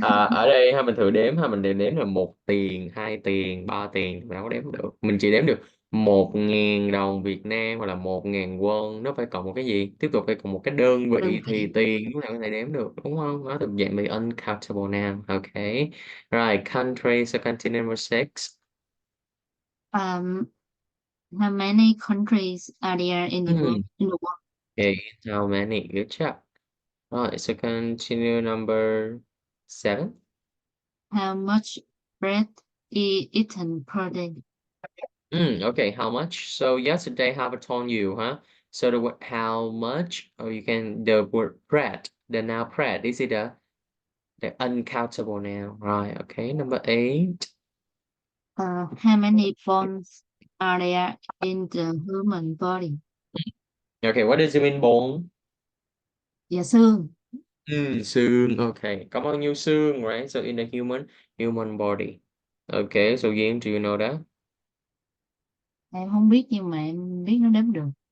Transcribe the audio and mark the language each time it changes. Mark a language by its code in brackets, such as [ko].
[vi] Ở đây ha, mình thử đếm ha, mình đều đếm là một tiền, hai tiền, ba tiền, mình đâu có đếm được, mình chỉ đếm được 1.000 đồng Việt Nam hoặc là 1.000 won. Nó phải cộng một cái gì, tiếp tục phải cộng một cái đơn Đơn vị thì vị. tiền lúc nào có thể đếm được, đúng không? Nó thuộc dạng bị uncountable now. [en] Ok, right, country, so continue number six. Um, how many countries are there in the Hmm. world? In the world? Okay, how many? Good job. Right, so continue number seven. How much bread is eaten per day? Okay, how much? So yesterday, have I told you, huh? So the word how much, or you can the word bread, the noun bread, is it the uncountable noun? Right, okay, number eight. How many bones are there in the human body? Okay, what does it mean bone? [vi] Dạ xương. [en] Xương, okay. [vi] Có bao nhiêu xương, [en] right? So in the human body. Okay, so Yim, do you know that? [vi] Em không biết nhưng mà em biết nó đếm được.